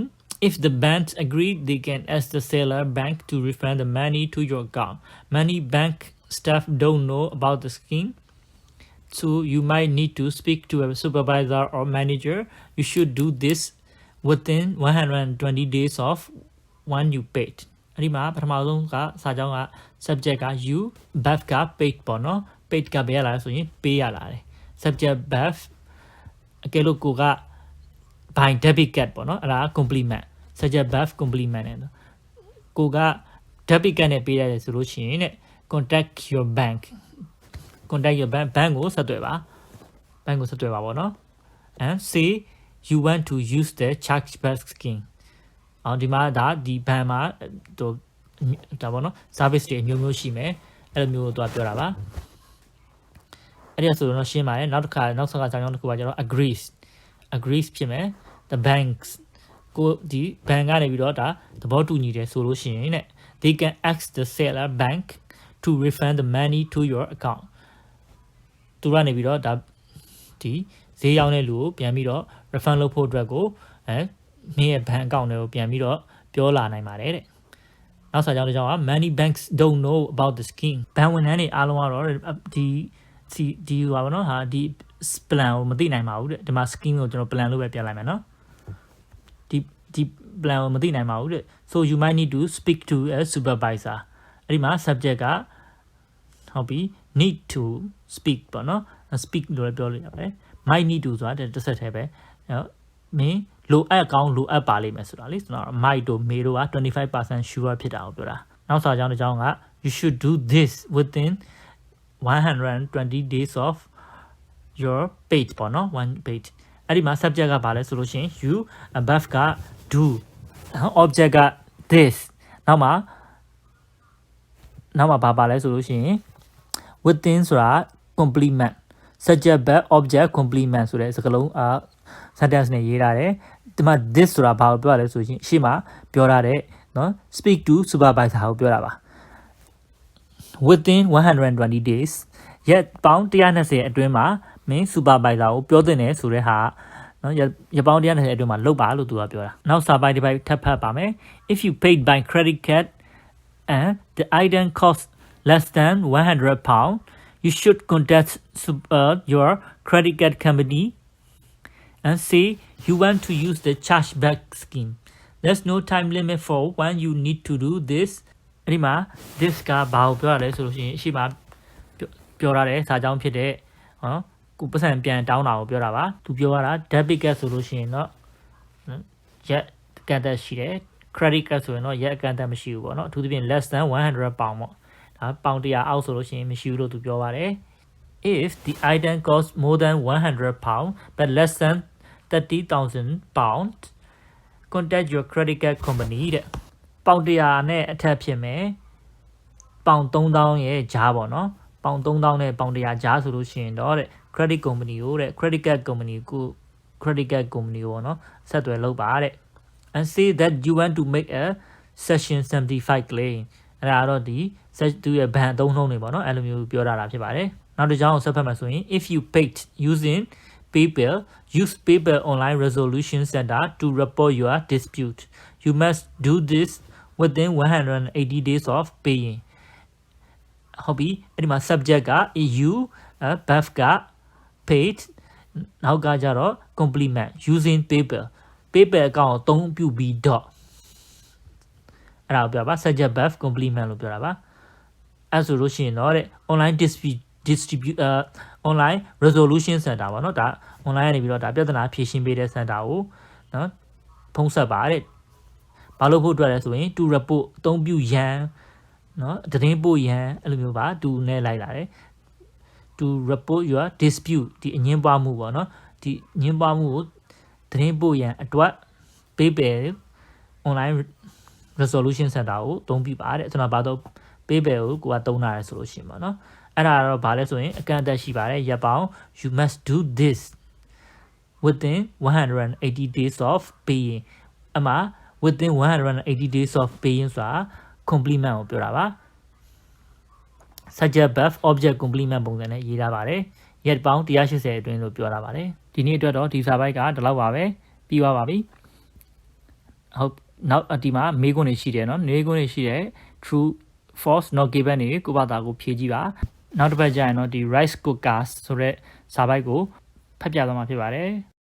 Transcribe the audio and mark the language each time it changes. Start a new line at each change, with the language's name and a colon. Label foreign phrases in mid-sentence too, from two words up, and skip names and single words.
English: If the bank agree, they can ask the seller bank to refund the money to your account. Many bank staff don't know about the scheme, so you might need to speak to a supervisor or manager. You should do this within 120 days of when you paid.
Burmese: အဲ့ဒီမှာပထမဆုံးကစာကြောင်းက subject က you verb က paid ပေါ့နော် paid ကဘယ်ရလာလဲဆိုရင် pay ရလာတယ်
English: subject verb
Burmese: အကယ်လို့ကိုက
English: by debit card
Burmese: ပေါ့နော်အဲ့ဒါ
English: complement subject verb complement
Burmese: နဲ့ကိုက
English: debit card
Burmese: နဲ့ပေးရတယ်ဆိုလို့ရှိရင်တဲ့
English: contact your bank
Burmese: ဘဏ်ကိုဆက်သွယ်ပါပေါ့နော်
English: and say you want to use the chargeback scheme
Burmese: ဒီမှာဒါဒီဘဏ်မှာဒါပေါ့နော် service တွေအမျိုးမျိုးရှိမယ်အဲ့လိုမျိုးတော့ပြောတာပါအဲ့ဒီဆိုတော့ရှင်းပါတယ်နောက်ဆက်ကကြောင်းတစ်ခုကကျတော့ agrees ဖြစ်မယ်
English: the banks
Burmese: ကိုဒီဘဏ်ကနေပြီးတော့ဒါသဘောတူညီတယ်ဆိုလို့ရှိရင်တဲ့
English: they can ask the seller bank to refund the money to your account
Burmese: သူကနေပြီးတော့ဒါဒီဈေးရောက်တဲ့လူကိုပြန်ပြီးတော့ refund လုပ်ဖို့အတွက်ကိုမင်းရဲ့ဘဏ်အကောင့်တွေကိုပြန်ပြီးတော့ပြောလာနိုင်ပါတယ်တဲ့နောက်စာကြောင်းတစ်ကြောင်းက
English: many banks don't know about the scheme
Burmese: ဘဏ်ဝန်ထမ်းတွေအားလုံးကတော့ဒီဟာ ပေါ့နော်ဟာဒီ plan ကိုမသိနိုင်ပါဘူးတဲ့ဒီမှာ scheme ကိုကျွန်တော် plan လို့ပဲပြလိုက်မယ်နော်ဒီ plan ကိုမသိနိုင်ပါဘူးတဲ့
English: so you might need to speak to a supervisor အဲ့ဒီမှာ subject ကဟုတ်ပြီ need to speak
Burmese: ပေါ့နော်
English: speak
Burmese: လို့လည်းပြောလို့ရပါတယ်
English: might need to
Burmese: ဆိုတာတစ်ဆက်တည်းပဲမင်းလိုအပ်ကောင်းလိုအပ်ပါလိမ့်မယ်ဆိုတာလေကျွန်တော် might တို့ may တို့က25% sure ဖြစ်တာကိုပြောတာနောက်စာကြောင်းတစ်ကြောင်းက
English: you should do this within 120 days of your page
Burmese: ပေါ့နော်
English: one page
Burmese: အဲ့ဒီမှာ subject ကဘာလဲဆိုလို့ရှိရင်
English: you above
Burmese: က
English: do object
Burmese: က this နောက် မှာဘာပါလဲဆိုလို့ရှိရင် within ဆိုတာ
English: complement subject verb object complement
Burmese: ဆိုတဲ့စကားလုံးsentence နဲ့ရေးထားတယ်ဒီမှာ this ဆိုတာဘာကိုပြောရလဲဆိုရင်ရှေ့မှာပြောထားတဲ့နော် speak to supervisor ကိုပြောတာပါ
English: within 120 days
Burmese: ရက်ပေါင်း120အတွင်းမှာမင်း
English: supervisor
Burmese: ကိုပြောသင့်တယ်ဆိုတဲ့ဟာနော်ရက်ပေါင်း120အတွင်းမှာလုပ်ပါလို့သူကပြောတာနောက်စာပိုင်းတစ်ပိုက်ထပ်ဖတ်ပါမယ်
English: if you paid by credit card and the item costs less than £100 you should contact your credit card company and say you want to use the chargeback scheme. There's no time limit for when you need to do this.
Burmese: အဲ့ဒီမှာ this ကဘာကိုပြောရလဲဆိုလို့ရှိရင်ရှေ့မှာပြောရတဲ့စာကြောင်းဖြစ်တဲ့နော်ကိုပတ်စံပြန်တောင်းတာကိုပြောတာပါသူပြောရတာ
English: debit card
Burmese: ဆိုလို့ရှိရင်တော့ရက်ကန်တက်ရှိတယ်
English: credit card
Burmese: ဆိုရင်တော့ရက်ကန်တက်မရှိဘူးပေါ့နော်အထူးသဖြင့်
English: less than £100
Burmese: ပေါ့ဒါပေါင်100အောက်ဆိုလို့ရှိရင်မရှိဘူးလို့သူပြောပါတယ်
English: if the item costs more than £100 but less than £30,000 contact your credit card company
Burmese: တဲ့ပေါင်100နဲ့အထက်ဖြစ်မယ်ပေါင်3000ရဲ့ကြားပေါ့နော်ပေါင်3000နဲ့ပေါင်100ကြားဆိုလို့ရှိရင်တော့တဲ့
English: credit company
Burmese: ကိုတဲ့
English: credit card company ကို credit card company
Burmese: ကိုနော်ဆက်သွယ်လုပ်ပါတဲ့
English: and say that you want to make a section 75 claim အဲ့ဒါ
Burmese: တော့ဒီသူရဲ့ဘဏ်အသုံးနှုန်းတွေပေါ့နော်အဲ့လိုမျိုးပြောတာဖြစ်ပါတယ်နောက်တစ်ကြောင်းကိုဆက်ဖတ်မှဆို
English: ရင် if you paid using PayPal use PayPal online resolution center to report your dispute you must do this within 180 days of paying
Burmese: ဟုတ်ပြီအဲ့ဒီမှာ
English: subject က EU verb က paid
Burmese: နောက်ကကြတော့
English: complement using PayPal
Burmese: PayPal အကောင့်ကိုအသုံးပြုပြီးတော့အဲ့ဒါကိုပြောပါ
English: subject verb complement
Burmese: လို့ပြောတာပါအဲ့ဆိုလို့ရှိရင်တော့တဲ့
English: online online resolution center
Burmese: ပေါ့နော်ဒါ online ကနေပြီးတော့ဒါပြဿနာဖြေရှင်းပေးတဲ့ center ကိုနော်ဖုန်းဆက်ပါတဲ့ဘာလို့ဖို့အတွက်လဲဆိုရင်
English: to report
Burmese: အသုံးပြုရန်နော်သတင်းပို့ရန်အဲ့လိုမျိုးပါ to နဲ့ လိုက်လာတယ်
English: to report your dispute
Burmese: ဒီအငင်းပွားမှုပေါ့နော်ဒီအငင်းပွားမှုကိုသတင်းပို့ရန်အတွက်
English: PayPal online resolution center
Burmese: ကိုအသုံးပြုပါတဲ့ကျွန်တော်ဘာတော့ PayPal ကိုသုံးတာလဲဆိုလို့ရှိရင်ပေါ့နော်အဲ့ဒါတော့ဘာလဲဆိုရင်အကန့်အသတ်ရှိပါတယ်ရက်ပေါင်း
English: you must do this within 180 days of paying အမှ within 180 days of paying ဆိုတာ complement ကိုပြောတာပါ subject verb object complement
Burmese: ပုံစံနဲ့ရေးထားပါတယ်ရက်ပေါင်း180အတွင်းလို့ပြောထားပါတယ်ဒီနေ့အတွက်တော့ဒီစာပိုက်ကဒီလောက်ပါပဲပြီးသွားပါပြီဟုတ်နောက်ဒီမှာမေးခွန်းတွေရှိတယ်နော်မေးခွန်းတွေရှိတယ်
English: true false not given
Burmese: တွေကိုဘာသာကိုဖြေကြည့်ပါနောက်တစ်ပတ်ကျရင်တော့ဒီ
English: rice cookers
Burmese: ဆိုတဲ့စာပိုက်ကိုဖတ်ပြသွားမှာဖြစ်ပါတယ်